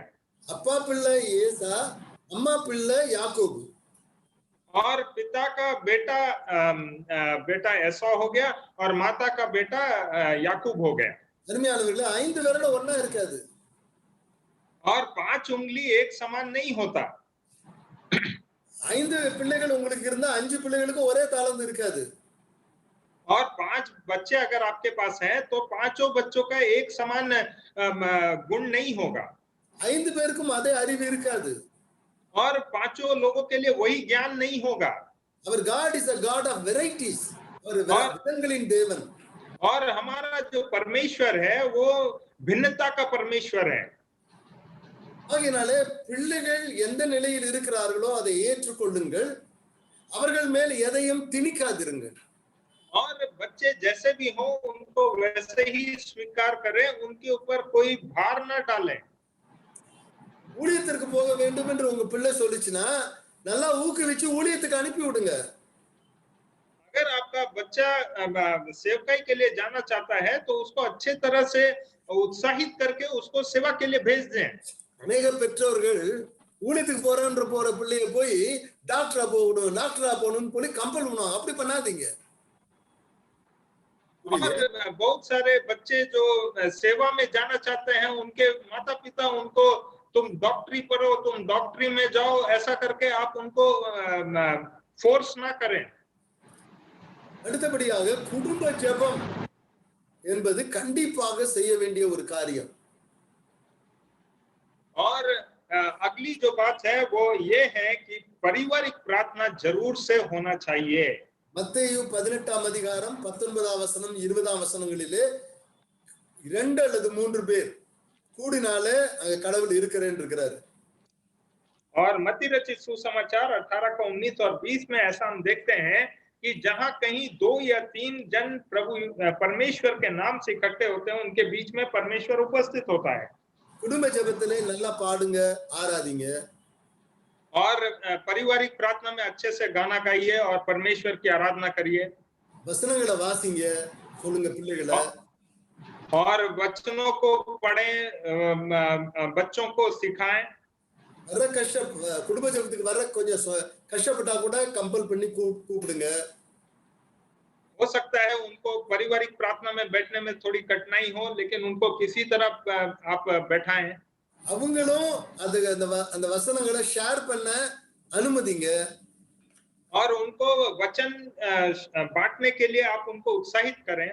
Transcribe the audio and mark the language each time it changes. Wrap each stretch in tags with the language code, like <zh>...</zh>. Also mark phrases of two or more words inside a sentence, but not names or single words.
<ta>அப்பா பிள்ளை ஏசா, அம்மா பிள்ளை யாக்கோபு।</ta> <hi>और पिता का बेटा एसौ हो गया और माता का बेटा याकूब हो गया।</hi> <ta>அருமையானவர்களே, 5 வருடம் ஒண்ணா இருக்காது।</ta> <hi>और 5 उंगली एक समान नहीं होता।</hi> <ta>5 பிள்ளைகள் உங்களுக்கு இருந்தா 5 பிள்ளைகளுக்கு ஒரே தாளந்து இருக்காது।</ta> <hi>और 5 बच्चे अगर आपके पास हैं तो 5 बच्चों का एक समान गुण नहीं होगा।</hi> <ta>5 பேருக்கும் அதே அறிவு இருக்காது।</ta> <hi>और 5 लोगों के लिए वही ज्ञान नहीं होगा।</hi> <en>Our God is a God of varieties,</en> <ta>और विधंகளின் தேவன்।</ta> <hi>और हमारा जो परमेश्वर है वो भिन्नता का परमेश्वर है।</hi> <ta>ஆகையினாலே பிள்ளைகள் எந்த நிலையில் இருக்கிறார்களோ அதை ஏற்றுக்கொள்ளுங்கள், அவர்கள் மேல் எதையும் திணிக்காதிருங்கள்।</ta> <hi>और बच्चे जैसे भी हो उनको वैसे ही स्वीकार करें, उनके ऊपर कोई भार न डालें।</hi> <ta>ஊழியத்திற்கு போக வேண்டும் என்று உங்க பிள்ளை சொல்லிச்சுன்னா நல்லா ஊக்குவிச்சு ஊழியத்துக்கு அனுப்பி விடுங்க।</ta> <hi>अगर आपका बच्चा सेवकाई के लिए जाना चाहता है तो उसको अच्छे तरह से उत्साहित करके उसको सेवा के लिए भेज दें।</hi> <ta>अनेक பெற்றோர்கள் ஊழியத்துக்கு போற பிள்ளைய போய் டாக்டரா போகணும்னு போய் கம்பல் பண்ணுவாங்க. அப்படி பண்ணாதீங்க.</ta> <hi>और बहुत सारे बच्चे जो सेवा में जाना चाहते हैं, उनके माता पिता उनको तुम डॉक्टरी पढ़ो, तुम डॉक्टरी में जाओ, ऐसा करके आप उनको फोर्स ना करें.</hi> <ta>அடுத்தபடியாக குடும்ப ஜெபம் என்பது கண்டிப்பாக செய்ய வேண்டிய ஒரு காரியம்.</ta> <hi>और अगली जो बात है वो ये है कि पारिवारिक प्रार्थना जरूर से होना चाहिए.</hi> <ta>மத்தேயு 18ஆம் அதிகாரம் 19ஆம் வசனம் 20ஆம் வசனங்களிலே 2 அல்லது 3 பேர் கூடினாலே அங்க கடவுள் இருக்கிறேன்னு இருக்கிறாரு.</ta> <hi>और मत्ती रचित सुसमाचार 18 का 19 और 20 में ऐसा हम देखते हैं कि जहां कहीं 2 या 3 जन प्रभु परमेश्वर के नाम से इकट्ठे होते हैं, उनके बीच में परमेश्वर उपस्थित होता है.</hi> <ta>குடும்ப ஜெபத்திலே நல்லா பாடுங்க, ஆராதிங்க.</ta> <hi>और पारिवारिक प्रार्थना में अच्छे से गाना गाइए और परमेश्वर की आराधना करिए.</hi> <ta>வசனங்களை வாசிங்க, சொல்லுங்க பிள்ளைகளை.</ta> <hi>और वचनों को पढ़ें, बच्चों को सिखाएं.</hi> <ta>வர குடும்ப ஜெபத்துக்கு வர கொஞ்சம் கஷ்டப்பட்டா கூட கம்பல் பண்ணி கூப்பிடுங்க.</ta> <hi>हो सकता है उनको पारिवारिक प्रार्थना में बैठने में थोड़ी कठिनाई हो, लेकिन उनको किसी तरह आप बैठाएं.</hi> <ta>அவங்களும் அந்த வசனங்களை ஷேர் பண்ண அனுமதிங்க.</ta> <hi>और उनको वचन बांटने के लिए आप उनको उत्साहित करें.</hi>